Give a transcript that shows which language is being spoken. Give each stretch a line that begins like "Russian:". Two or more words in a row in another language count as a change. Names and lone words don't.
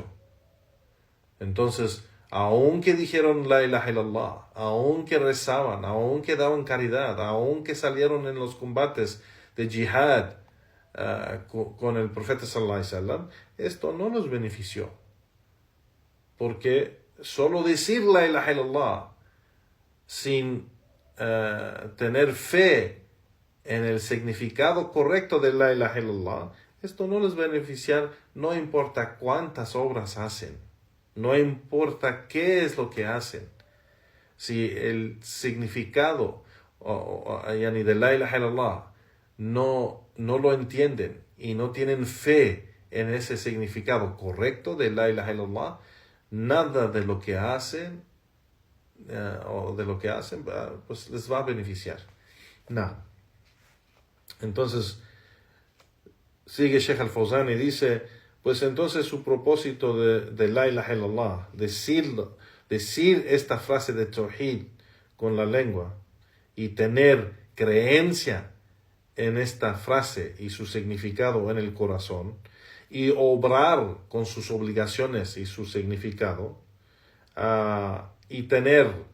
Spanish: Entonces, aunque dijeron
Arabic: لا إله إلا الله,
Spanish: aunque rezaban, aunque daban caridad, aunque salieron en los combates de jihad con el profeta
Arabic: صلى الله عليه وسلم,
Spanish: esto no los benefició. Porque solo decir
Arabic: لا إله إلا الله
Spanish: sin tener fe en el significado correcto de
Arabic: لا إله إلا الله,
Spanish: esto no les beneficia, no importa cuántas obras hacen, no importa qué es lo que hacen. Si el significado de
Arabic: لا إله إلا الله
Spanish: no lo entienden y no tienen fe en ese significado correcto de
Arabic: لا إله إلا الله,
Spanish: nada de lo que hacen pues les va a beneficiar. Nada. Entonces, sigue Sheikh al-Fawzan y dice, pues entonces su propósito de
Arabic: لا إله إلا الله,
Spanish: decir esta frase de tawhid con la lengua y tener creencia en esta frase y su significado en el corazón, y obrar con sus obligaciones y su significado, y tener